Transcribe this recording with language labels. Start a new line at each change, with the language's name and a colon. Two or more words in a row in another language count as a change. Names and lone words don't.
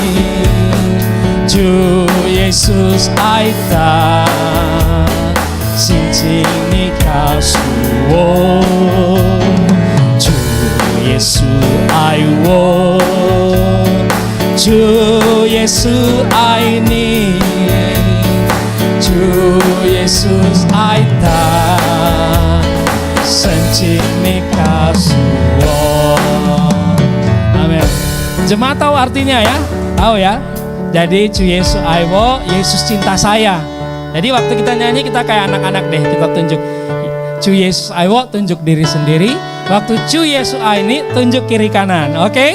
Chinese: 主耶稣爱他, xin请你告诉我，主耶稣爱我，主耶稣爱你，主耶稣爱他，神请你告诉我。Amin.
Indonesian: Jemaat tahu artinya ya? Tahu ya? Jadi
Chinese: 主耶稣爱我,
Indonesian: Yesus cinta saya. Jadi waktu kita nyanyi kita kayak anak-anak deh, kita tunjuk
Chinese: 主耶稣爱我,
Indonesian: tunjuk diri sendiri. Waktu
Chinese: 主耶稣爱
Indonesian: ini tunjuk kiri kanan, oke?